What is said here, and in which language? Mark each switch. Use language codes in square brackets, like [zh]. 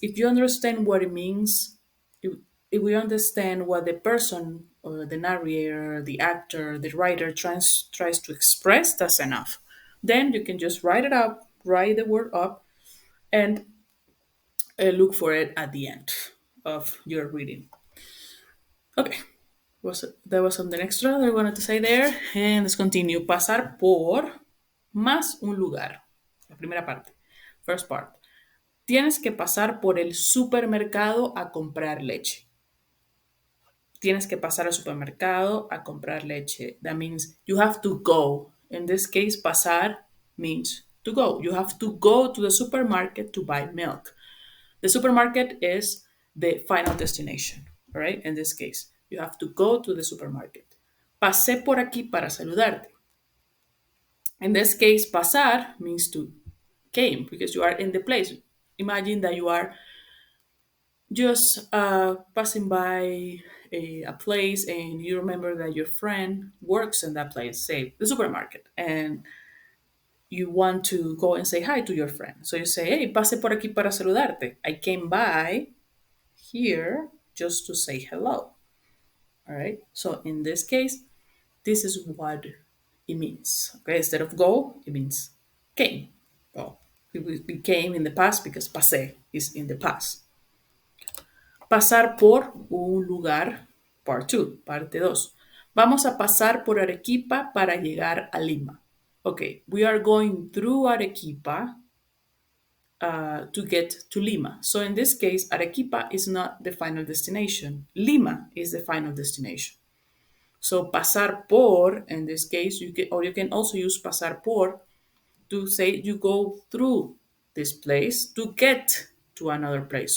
[en] If you understand what it means, if we understand what the person or the narrator, the actor, the writer tries to express, that's enough. Then you can just write it up, write the word up, and look for it at the end of your reading. Okay, there was something extra that I wanted to say there. And let's continue. [es] Pasar por más un lugar. La primera parte. [en] First part. [es] Tienes que pasar por el supermercado a comprar leche. Tienes que pasar al supermercado a comprar leche. [en] That means you have to go. In this case, pasar means to go. You have to go to the supermarket to buy milk. The supermarket is the final destination, right? In this case, you have to go to the supermarket. [es] Pasé por aquí para saludarte. [en] In this case, pasar means to came because you are in the place. Imagine that you are just passing by a place and you remember that your friend works in that place, say the supermarket, and you want to go and say hi to your friend. So you say, hey, [es] pase por aquí para saludarte. [en] I came by here just to say hello. All right. So in this case, this is what it means. Okay. Instead of go, it means came. Well, we came in the past because pasé is in the past. [es] Pasar por un lugar, [en] part 2, [es] parte 2. Vamos a pasar por Arequipa para llegar a Lima. [en] Okay, we are going through Arequipa to get to Lima. So in this case, Arequipa is not the final destination. Lima is the final destination. So pasar por, in this case, you can also use pasar por to say you go through this place to get to another place.